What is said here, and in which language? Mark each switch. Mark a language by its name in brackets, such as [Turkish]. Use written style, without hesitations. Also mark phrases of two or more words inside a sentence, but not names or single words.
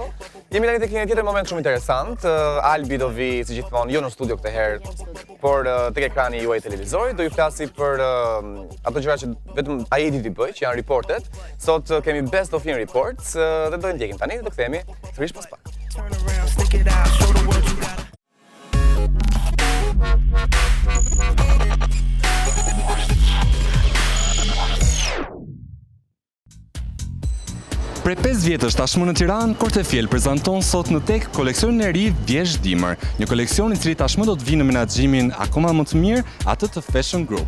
[Albanian] Jemi tani tek një tjetër moment shumë interesant. Albi do vi, si gjithmonë, jo në studio këtë herë, por tek ekrani juaj televizorit, do ju flasi për ato gjëra që vetëm ai di t'i bëj, që janë reportet. Sot kemi Best of In Reports dhe do e ndjekim tani dhe do kthehemi sërish pas pak. [English] Turn around, stick it out, show the world you got it. [Albanian] Prej 5 vjetësh tashmë në Tiranë, Kortefiel prezanton sot në tek koleksionin e ri Vjesh Dimër, një koleksion i cili tashmë do të vinë në menaxhimin akoma më të mirë, atë të Fashion Group.